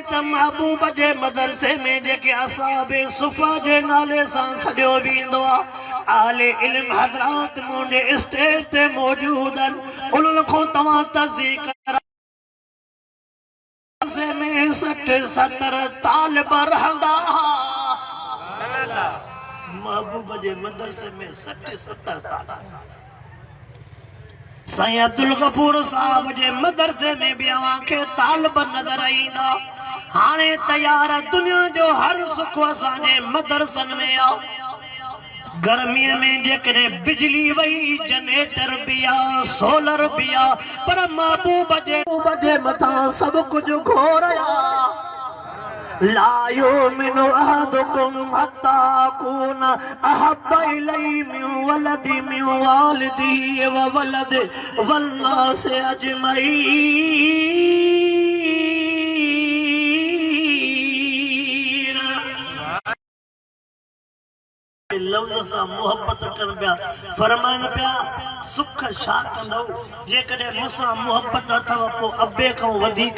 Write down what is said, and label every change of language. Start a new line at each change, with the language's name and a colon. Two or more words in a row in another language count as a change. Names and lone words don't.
Sindhi: त महबूब जे मदरसे में जेके असाबे सुफा जे नाले सां सॼो वेंदो आहे आले इल्म हज़रात मुंहिंजे स्टेज ते मौजूद आहिनि उन्हनि खां तव्हां तस्दीक में 60-70 तालिब रहंदा महबूब जे मदरसे में 60-70 तालिब साईं अब्दुल गफूर साहब जे मदरसे में भी अवांखे तालिब नजर ईंदा हाणे तैयार दुनिया जो हर सुख असांजे मदरसन में आ गर्मीअ में जेकॾहिं बिजली वई जनरेटर भी आ सोलर भी आ पर महबूब जे मथां सब कुछ घोर आ
Arabic: لا يؤمن أحدكم حتى أكون أحب إليه من ولدي من والده و ولد والناس
Sindhi: अजमईन लफ्ज़ सां मोहब्बत कर पिया फरमान पिया सुख छा कंदो जेकॾहिं मूंसां मोहब्बत अथव पोइ अबे खां वधीक